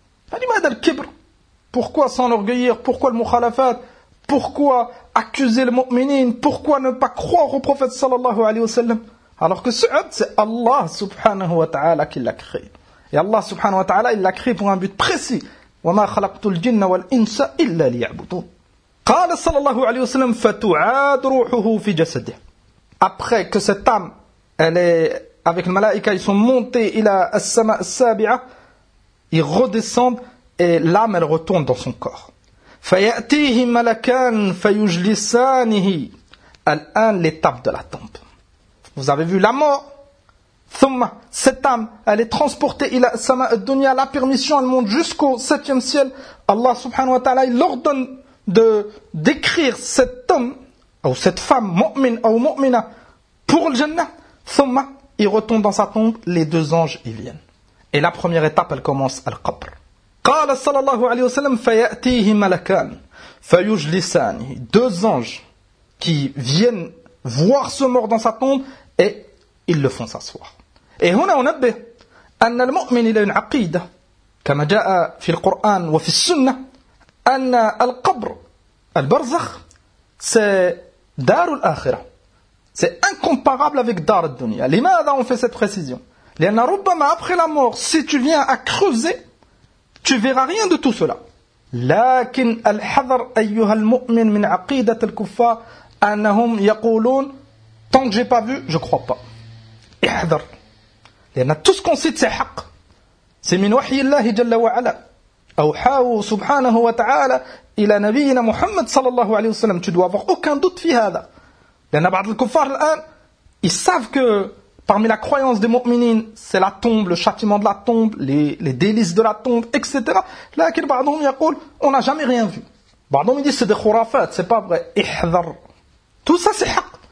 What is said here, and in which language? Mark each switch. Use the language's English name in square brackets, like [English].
[Arabic] فلماذا الكبر؟ [French] Pourquoi s'enorgueillir? Pourquoi le mukhalafat? Pourquoi accuser le mu'minin? Pourquoi ne pas croire au prophète sallallahu alayhi wa sallam? Alors que ce abd, c'est Allah subhanahu wa ta'ala qui l'a créé. Et Allah subhanahu wa ta'ala, il l'a créé pour un but précis. [Arabic] وَمَا خَلَقْتُ الْجِنَّ وَالْإِنْسَ إِلَّا لِيَعْبُدُونَ. قَالَ sallallahu alayhi wa sallam فَتُعَادُ رُوحُهُ فِي جَسَدِهِ. [French] Après que cette âme, elle est avec le malaïka, ils sont montés [Arabic] إلى السماء السابعة, [French] ils redescendent et l'âme, elle retourne dans son corps. [Arabic] فيأتيه ملكان فيجلسانه. الآن [French] l'étape de la tombe. Vous avez vu la mort. [Arabic] ثم [French] cette âme elle est transportée [Arabic] إلى السماء الدنيا. [French] La permission elle monte jusqu'au septième ciel. Allah subhanahu wa ta'ala il ordonne de décrire cet homme ou cette femme mu'min ou mu'mina pour le jannah. [Arabic] ثم [French] il retourne dans sa tombe. Les deux anges ils viennent. Et la première étape elle commence à القبر. [Arabic] قال صلى الله عليه وسلم فيأتيه ملكان فيجلسانه. [French] Deux anges qui viennent voir ce mort dans sa tombe et ils le font s'asseoir. [Arabic] Et هنا ننبه أن المؤمن إلى عقيدة كما جاء في القرآن وفي السنة أن القبر البرزخ c'est دار الآخرة. [French] C'est incomparable avec [Arabic] دار الدنيا. لماذا [French] on fait cette précision? [Arabic] لأن ربما [French] après la mort si tu viens à creuser tu verras rien de tout cela. [Arabic] لكن الحذر أيها المؤمن من عقيدة الكفار أنهم يقولون [French] tant que j'ai pas vu, je crois pas. [Arabic] احذر. لأن [French] tout ce qu'on cite c'est [Arabic] حق. C'est من وحي الله جل وعلا. أوحاه سبحانه وتعالى إلى نبينا محمد صلى الله عليه وسلم. [French] Tu dois avoir aucun doute [Arabic] في هذا. لأن بعض الكفار الآن [French] ils savent que parmi la croyance des mu'minin, c'est la tombe, le châtiment de la tombe, les délices de la tombe, etc. Là, qu'il pardon, il y a quoi? On n'a jamais rien vu. Pardon, il dit c'est des khurafat, c'est pas vrai. Ihdar. Tout ça, c'est haq.